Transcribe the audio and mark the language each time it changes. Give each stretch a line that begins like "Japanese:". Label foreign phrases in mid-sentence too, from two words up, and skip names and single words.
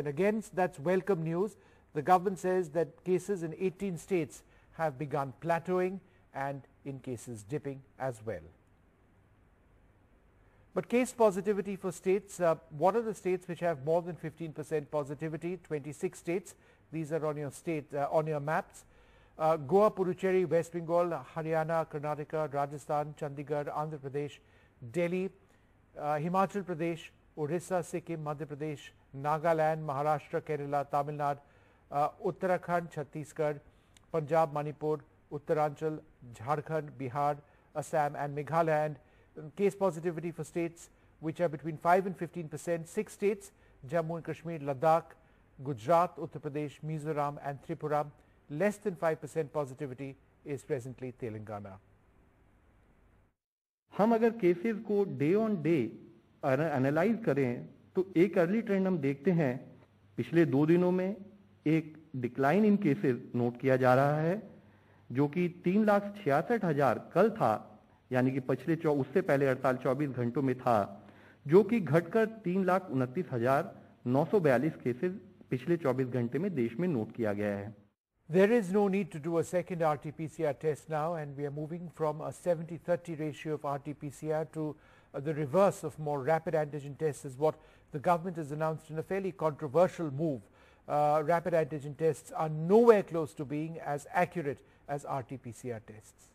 English: Again, that's welcome news. The government says that cases in 18 states have begun plateauing and in cases dipping as well. But case positivity for states, what are the states which have more than 15% positivity? 26 states. These are on your on your maps. Goa, Puducherry, West Bengal, Haryana, Karnataka, Rajasthan, Chandigarh, Andhra Pradesh, Delhi, Himachal Pradesh, Orissa, Sikkim, Madhya Pradesh, Nagaland, Maharashtra, Kerala, Tamil Nadu, Uttarakhand, Chhattisgarh, Punjab, Manipur, Uttaranchal, Jharkhand, Bihar, Assam and Meghalaya. And case positivity for states which are between 5 and 15%, 6 states, Jammu and Kashmir, Ladakh, Gujarat, Uttar Pradesh, Mizoram and Tripura. Less than 5% positivity is presently Telangana.
Hindi: हम अगर केसेस को
English: day on day analyse
Hindi: करें तो एक
English: early trend
Hindi: हम देखते हैं पिछले 2 दिनों में एक
English: decline in cases
Hindi: नोट किया जा रहा है, जो कि 3,66,000 कल था, यानी कि पिछले उससे पहले 24 घंटों में था, जो कि घटकर 3,29,942 केसेस पिछले 24 घंटे में देश में नोट किया गया है।
English: There is no need to do a second RT-PCR test now, and we are moving from a 70-30 ratio of RT-PCR to the reverse of more rapid antigen tests, is what the government has announced in a fairly controversial move. Rapid antigen tests are nowhere close to being as accurate as RT-PCR tests.